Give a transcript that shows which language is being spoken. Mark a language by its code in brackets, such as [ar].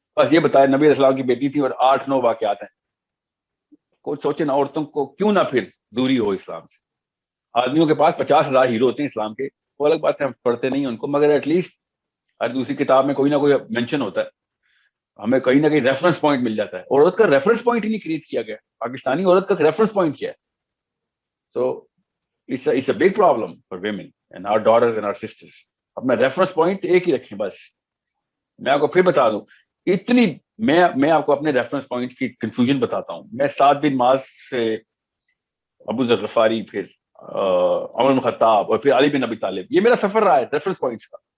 [ur] بس یہ بتایا نبی اسلام کی بیٹی تھی اور 8-9 واقعات ہیں. کوئی سوچے نا عورتوں کو کیوں نہ پھر دوری ہو اسلام سے. آدمیوں کے پاس 50,000 ہیرو ہوتے ہیں اسلام کے, وہ الگ بات ہے, ہم پڑھتے نہیں ہیں ان کو, مگر ایٹ لیسٹ ہر دوسری کتاب میں کوئی نہ کوئی مینشن ہوتا ہے, ہمیں کہیں نہ کہیں ریفرنس پوائنٹ مل جاتا ہے. عورت کا ریفرنس پوائنٹ ہی نہیں کریٹ کیا گیا. پاکستانی عورت کا ریفرنس پوائنٹ کیا ہے؟ سو [en] it's a big problem for women and our daughters and our sisters. [ur] اپنا ریفرنس پوائنٹ ایک ہی رکھیں بس. میں آپ کو پھر بتا دوں, اتنی میں آپ کو اپنے ریفرنس پوائنٹ کی کنفیوژن بتاتا ہوں. میں 7 بن معاذ سے ابو ذر غفاری, پھر عمر بن خطاب اور پھر علی بن ابی طالب, یہ میرا سفر رہا ہے ریفرنس پوائنٹس کا.